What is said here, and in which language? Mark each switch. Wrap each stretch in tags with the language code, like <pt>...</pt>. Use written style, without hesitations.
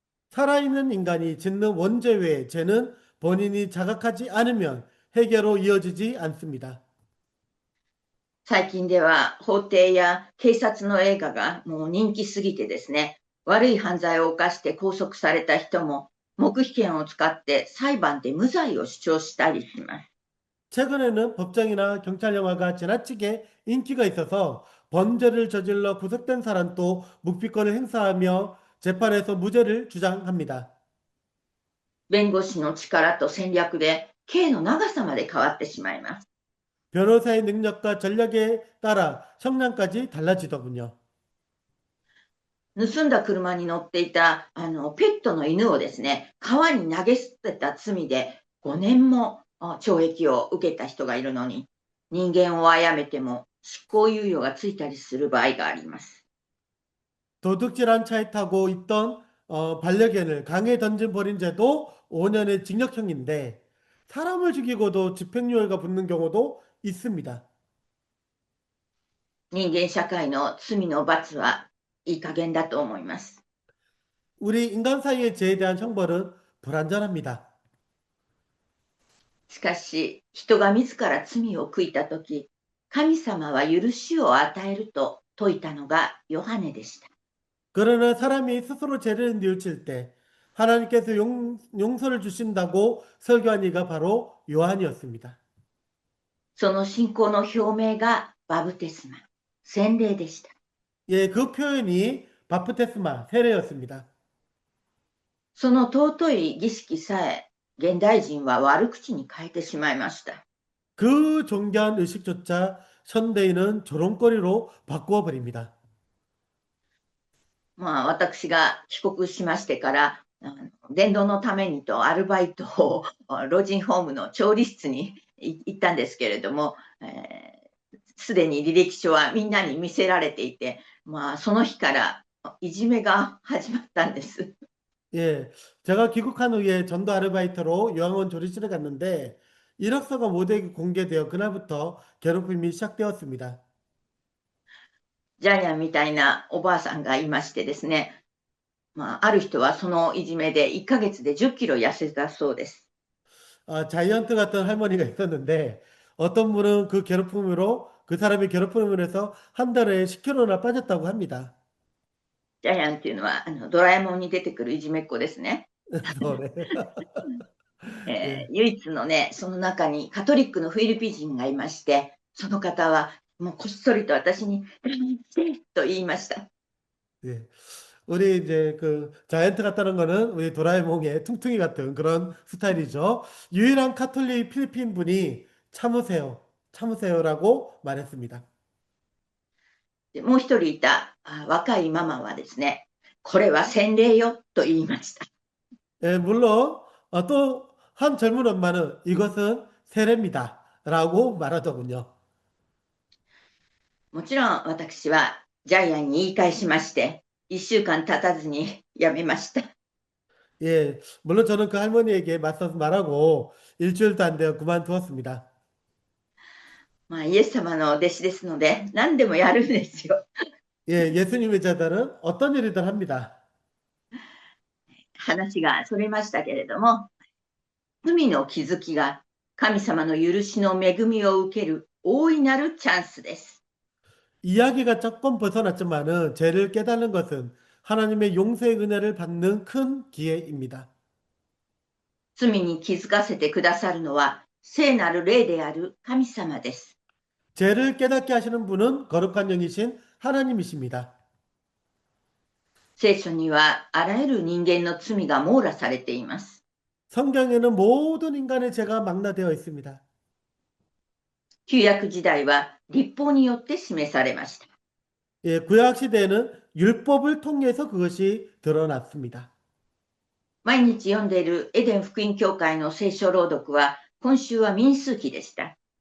<ko>살아있는 인간이 짓는 원죄 외의 죄는 본인이 자각하지 않으면 해결로 이어지지 않습니다.</ko> <ja>最近では法廷や警察の映画がもう人気すぎてですね、悪い犯罪を犯して拘束された人も黙秘権を使って裁判で無罪を主張したりします。</ja> <ko>최근에는 법정이나 경찰 영화가 지나치게 인기가 있어서 범죄를 저질러 구속된 사람도 묵비권을 행사하며 재판에서 무죄를 주장합니다.</ko> <ja>弁護士の力と戦略で刑の長さまで変わってしまいます。</ja> <ko>변호사의 능력과 전략에 따라 형량까지 달라지더군요.</ko> <ja>盗んだ車に乗っていた、ペットの犬をですね、川に投げ捨てた罪で5年も懲役を受けた人がいるのに、人間を殺めても執行猶予がついたりする場合があります。</ja> <ko>도둑질한 차에 타고 있던 반려견을 강에 던진 버린 죄도 5년의 징역형인데 사람을 죽이고도 집행유예가 붙는 경우도 있습니다.</ko> <ja>人間社会の罪の罰はいい加減だと思います。</ja> <ko>우리 인간 사이의 죄에 대한 형벌은 불완전합니다.</ko> <ja>しかし、人が自ら罪を悔いたとき、神様は許しを与えると説いたのがヨハネでした。</ja> <ko>그러나 사람이 스스로 죄를 뉘우칠 때 하나님께서 용서를 주신다고 설교한 이가 바로 요한이었습니다.</ko> <ja>その信仰の表明がバブテスマ、洗礼でした。</ja> <ko>예, 그 표현이 바프테스마, 세례였습니다.</ko> <ja>その尊い儀式さえ、現代人は悪口に変えてしまいました。</ja> <ko>그 존귀한 의식조차 현대인은 조롱거리로 바꾸어 버립니다.</ko> <ja>私が帰国しましてから、伝道のためにとアルバイトを老人ホームの調理室に行ったんですけれども、すでに履歴書はみんなに見せられていて、その日からいじめが始まったんです。</ja> <ko>예, 제가 귀국한 후에 전도 아르바이트로 요양원 조리실에 갔는데 이력서가 모두에게 공개되어 그날부터 괴롭힘이 시작되었습니다.</ko> <ja>ジャイアンみたいなおばあさんがいましてですね、ある人はそのいじめで1ヶ月で10キロ痩せたそうです。</ja> <ko>자이언트 같은 할머니가 있었는데 어떤 분은 그 사람이 괴롭힘을 해서 한 달에 10kg나 빠졌다고 합니다.</ko> <ja>ジャイアンっていうのはドラえもんに出てくるいじめっ子ですね。そうね。</ja> <ko>예.</ko> <ja>唯一のね、その中にカトリックのフィリピン人がいまして、その方はもうこっそりと私にと言いました。</ja> <ko>예. 우리 이제 그 자이언트 같다는 거는 우리 도라에몽의 퉁퉁이 같은 그런 스타일이죠. 유일한 카톨릭 필리핀 분이 참으세요. 참으세요라고 말했습니다.</ko> <ja>でもう一人いた若いママはですね、これは洗礼よと言いました。</ja> <ko>예, 물론 또 한 젊은 엄마는 이것은 세례입니다라고 말하더군요.</ko> <ja>もちろん私はジャイアンに言い返しまして、1週間経たずにやめました。</ja> <ko>예, 물론 저는 그 할머니에게 맞서서 말하고 일주일도 안 되어 그만두었습니다.</ko> <ja>イエス様の弟子ですので何でもやるんですよ。</ja> <ko>예, 예수님의 자들은 어떤 일이든 합니다.</ko> <ja>話がそれましたけれども、罪の気づきが神様の許しの恵みを受ける大いなるチャンスです。</ja> <ko>이야기가 조금 벗어났지만은 죄를 깨닫는 것은 하나님의 용서의 은혜를 받는 큰 기회입니다.</ko> <ja>罪に気づかせてくださるのは聖なる霊である神様です。</ja> <ko>죄를 깨닫게 하시는 분은 거룩한 영이신 하나님이십니다.</ko> <ja>聖書にはあらゆる人間の罪が網羅されています。</ja> <ko>성경에는 모든 인간의 죄가 망라되어 있습니다.</ko> <ja>旧約時代は律法によって示されました。</ja> <ko>예, 구약 시대에는 율법을 통해서 그것이 드러났습니다.</ko> <ja>毎日読んでいるエデン福音教会の聖書朗読は今週は民数記でした。</ja>